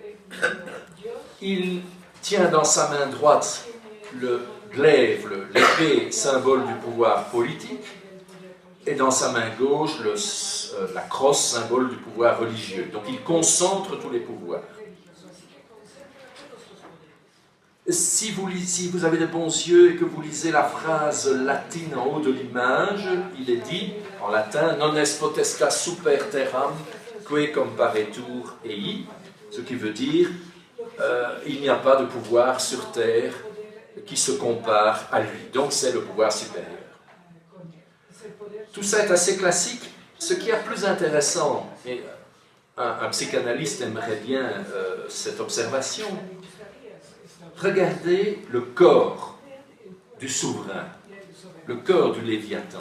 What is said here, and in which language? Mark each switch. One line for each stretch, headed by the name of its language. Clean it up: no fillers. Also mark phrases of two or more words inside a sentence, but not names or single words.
French: Il tient dans sa main droite le glaive, l'épée, symbole du pouvoir politique, et dans sa main gauche, la crosse, symbole du pouvoir religieux. Donc il concentre tous les pouvoirs. Si vous avez de bons yeux et que vous lisez la phrase latine en haut de l'image, il est dit, en latin, «
Latin: Non est potestas super terram, que comparetur ei »,
French: ce qui veut dire il n'y a pas de pouvoir sur terre qui se compare à lui. Donc c'est le pouvoir supérieur. Tout ça est assez classique. Ce qui est plus intéressant, et un psychanalyste aimerait bien cette observation, regardez le corps du souverain, le corps du Léviathan.